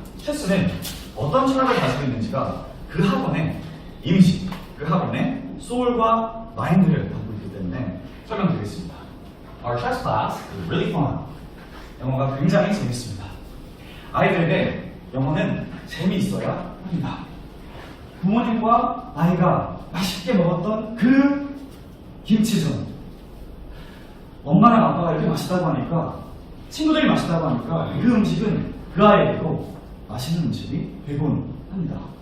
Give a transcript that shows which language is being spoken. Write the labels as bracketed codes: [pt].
[ko] 체스는 어떤 철학을 가지고 있는지가 그 학원의 이미지, 그 학원의 소울과 마인드를 설명드리겠습니다. [en] Our chess class is really fun. [ko] 영어가 굉장히 재밌습니다. 아이들에게 영어는 재미있어야 합니다. 부모님과 아이가 맛있게 먹었던 그 김치전. 엄마랑 아빠가 이렇게 맛있다고 하니까, 친구들이 맛있다고 하니까 그 음식은 그 아이에게도 맛있는 음식이 되곤 합니다.